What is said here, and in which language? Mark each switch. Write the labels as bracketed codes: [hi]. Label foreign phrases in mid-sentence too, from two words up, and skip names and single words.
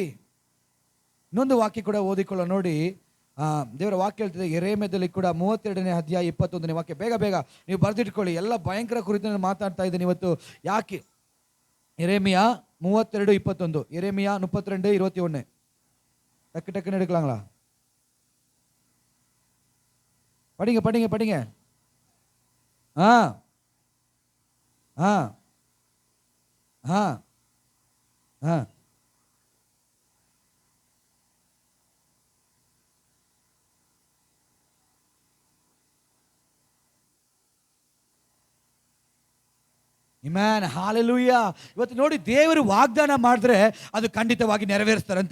[kn] ಇನ್ನೊಂದು ವಾಕ್ಯ ಕೂಡ ಓದಿಕೊಳ್ಳೋ ನೋಡಿ. ದೇವರ ವಾಕ್ಯ ಹೇಳ್ತಿದೆ ಯೆರೆಮೀಯದಲ್ಲಿ ಕೂಡ 32ನೇ ಅಧ್ಯಾಯ 21ನೇ ವಾಕ್ಯ. ಬೇಗ ನೀವು ಬರೆದಿಟ್ಕೊಳ್ಳಿ. ಎಲ್ಲ ಭಯಂಕರ ಕುರಿತು ಮಾತಾಡ್ತಾ ಇದ್ದೇನೆ ಇವತ್ತು. ಯಾಕೆ? ಯೆರೆಮೀಯ 32:21. ಯೆರೆಮೀಯ 32:21. [ta] டக்கு எடுக்கலாங்களா? படிங்க படிங்க படிங்க. [kn] ஆ ஆ ஆ ஆ ಇಮ್ಯಾನ್ ಹಾಲೆಲೂಯಾ. ಇವತ್ತು ನೋಡಿ, ದೇವರು ವಾಗ್ದಾನ ಮಾಡಿದ್ರೆ ಅದು ಖಂಡಿತವಾಗಿ ನೆರವೇರಿಸ್ತಾರಂತೆ.